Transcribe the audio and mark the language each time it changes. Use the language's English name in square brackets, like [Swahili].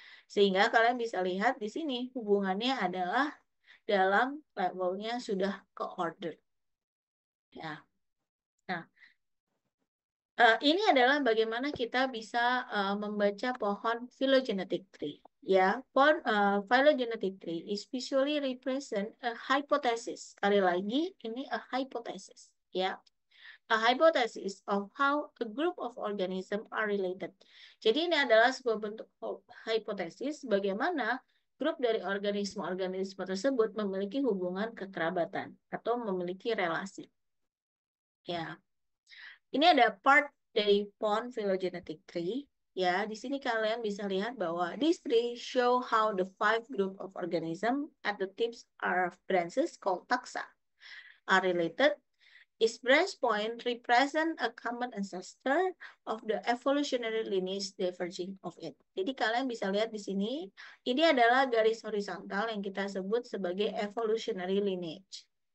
[Indonesian] Sehingga kalian bisa lihat di sini hubungannya adalah dalam levelnya sudah ke order. Ya. Nah, ini adalah bagaimana kita bisa membaca pohon phylogenetic tree. Ya, pohon [English] phylogenetic tree is visually represent a hypothesis. [Indonesian] Sekali lagi, ini [English] a hypothesis. Ya, a hypothesis of how a group of organisms are related. [Indonesian] Jadi ini adalah sebuah bentuk hipotesis bagaimana grup dari organisme-organisme tersebut memiliki hubungan kekerabatan atau memiliki relasi. Ya. Ini ada part dari pohon phylogenetic tree. Ya, di sini kalian bisa lihat bahwa [English] this tree show how the 5 group of organism at the tips of branches called taxa are related. Each branch point represent a common ancestor of the evolutionary lineage diverging of it. [Indonesian] Jadi kalian bisa lihat di sini, ini adalah garis horizontal yang kita sebut sebagai evolutionary lineage.